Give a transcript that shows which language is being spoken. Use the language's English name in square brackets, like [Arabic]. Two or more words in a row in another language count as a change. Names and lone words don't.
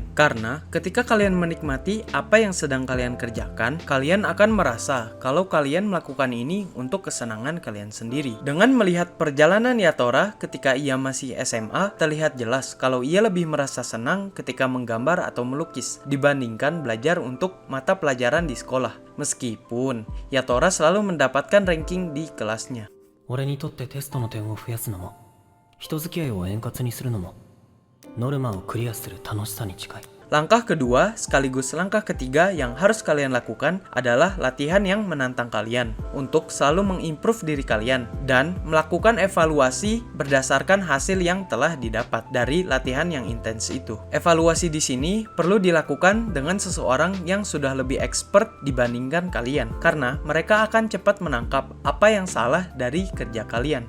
[Indonesian] Karena ketika kalian menikmati apa yang sedang kalian kerjakan, kalian akan merasa kalau kalian melakukan ini untuk kesenangan kalian sendiri. Dengan melihat perjalanan Yatora ketika ia masih SMA, terlihat jelas kalau ia lebih merasa senang ketika menggambar atau melukis dibandingkan belajar untuk mata pelajaran di sekolah. Meskipun Yatora selalu mendapatkan ranking di kelasnya. [Japanese] 俺にとってテストの点を増やすのも、人付き合いを円滑にするのも、ノルマをクリアする楽しさに近い。 [Indonesian] Langkah kedua, sekaligus langkah ketiga yang harus kalian lakukan adalah latihan yang menantang kalian untuk selalu mengimprove diri kalian dan melakukan evaluasi berdasarkan hasil yang telah didapat dari latihan yang intens itu. Evaluasi di sini perlu dilakukan dengan seseorang yang sudah lebih expert dibandingkan kalian, karena mereka akan cepat menangkap apa yang salah dari kerja kalian.